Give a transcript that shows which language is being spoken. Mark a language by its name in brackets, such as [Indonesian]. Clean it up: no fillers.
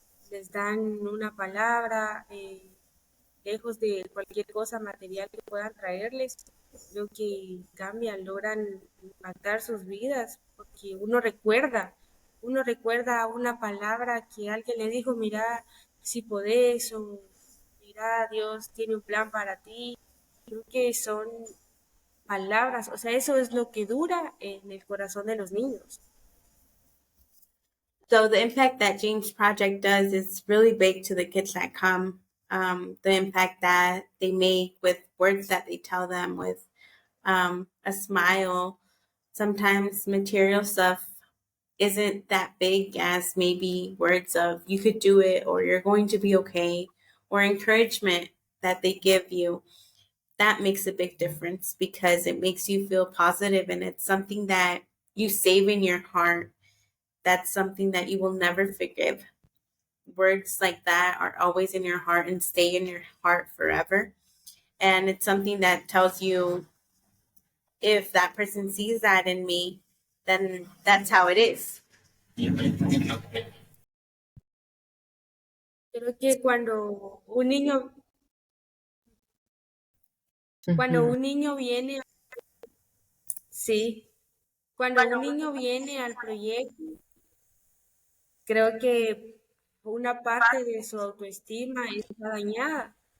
[Spanish] Les dan una palabra, lejos de cualquier cosa material que puedan traerles, creo que cambian, logran impactar sus vidas, porque uno recuerda una palabra que alguien le dijo, mira, si podés, o mira, Dios tiene un plan para ti. Creo que son palabras, o sea, eso es lo que dura en el corazón de los niños. [English] So the impact that James Project does is really big to the kids that come. The impact that they make with words that they tell them, with a smile. Sometimes material stuff isn't that big as maybe words of you could do it, or you're going to be okay, or encouragement that they give you. That makes a big difference because it makes you feel positive, and it's something that you save in your heart. That's something that you will never forgive. Words like that are always in your heart and stay in your heart forever. And it's something that tells you, if that person sees that in me, then that's how it is. [Spanish] Creo que cuando un niño viene, sí, cuando un niño viene al proyecto, creo que una parte de su autoestima está dañada.